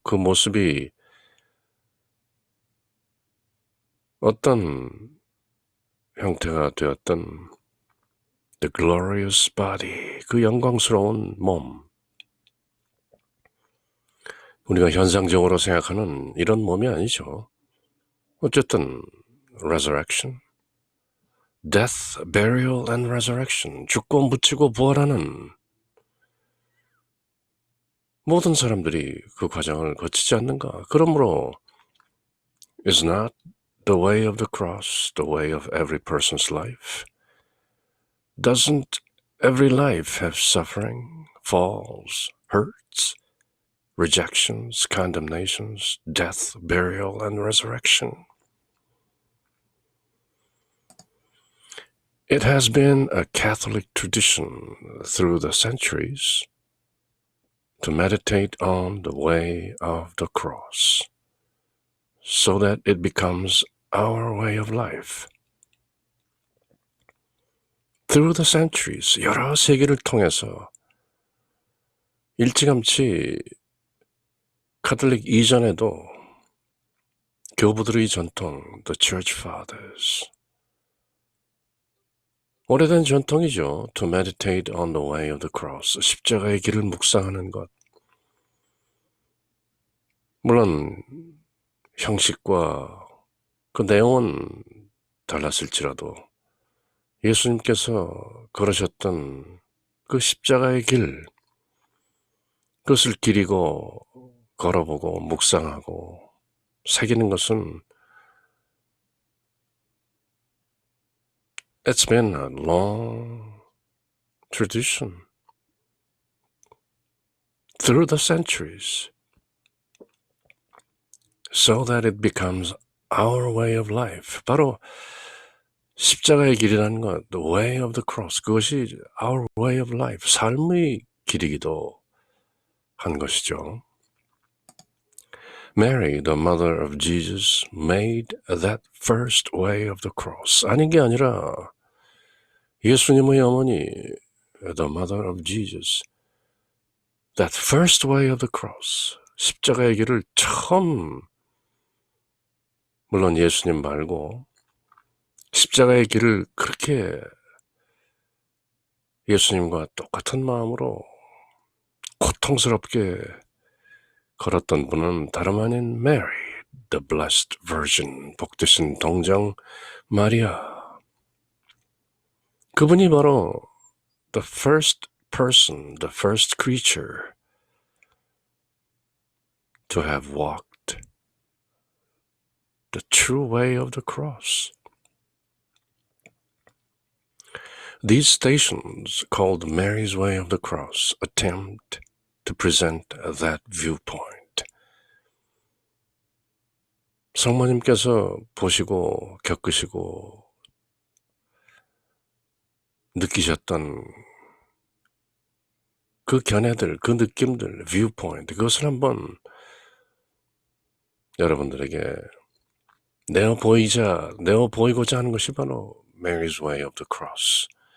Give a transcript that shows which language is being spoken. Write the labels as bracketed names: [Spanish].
[Korean] 그 모습이 어떤 형태가 되었던 [English] the glorious body, [Korean] 그 영광스러운 몸, 우리가 현상적으로 생각하는 이런 몸이 아니죠. 어쨌든 [English] resurrection, death, burial and resurrection, [Korean] 죽고 묻히고 부활하는 모든 사람들이 그 과정을 거치지 않는가? 그러므로 [English] is not the way of the cross the way of every person's life? Doesn't every life have suffering, falls, hurts, rejections, condemnations, death, burial, and resurrection? It has been a Catholic tradition through the centuries to meditate on the way of the cross so that it becomes our way of life. Through the centuries, [Korean] 여러 세기를 통해서 일찌감치 카톨릭 이전에도 교부들의 전통, [English] the Church Fathers, [Korean] 오래된 전통이죠. [English] To meditate on the way of the cross, [Korean] 십자가의 길을 묵상하는 것. 물론 형식과 그 내용은 달랐을지라도 예수님께서 걸으셨던 그 십자가의 길, 그것을 기리고 걸어보고 묵상하고 새기는 것은 [English] It's been a long tradition through the centuries so that it becomes our way of life. [Korean] 바로 십자가의 길이라는 것, [English] the way of the cross, [Korean] 그것이 [English] our way of life, [Korean] 삶의 길이기도 한 것이죠. [English] Mary, the mother of Jesus, made that first way of the cross. [Korean] 아닌 게 아니라 예수님의 어머니, [English] the mother of Jesus, that first way of the cross, [Korean] 십자가의 길을 처음, 물론 예수님 말고 십자가의 길을 그렇게 예수님과 똑같은 마음으로 고통스럽게 걸었던 분은 다름 아닌 Mary, the Blessed Virgin, 복되신 동정 마리아. 그분이 바로 [English] the first person, the first creature to have walked the true way of the cross. These stations, called Mary's Way of the Cross, attempt to present that viewpoint. [Korean] 성모님께서 보시고 겪으시고 느끼셨던 그 견해들, 그 느낌들, viewpoint, 그것을 한번 여러분들에게 내어보이고자 하는 것이 바로 Mary's Way of the Cross.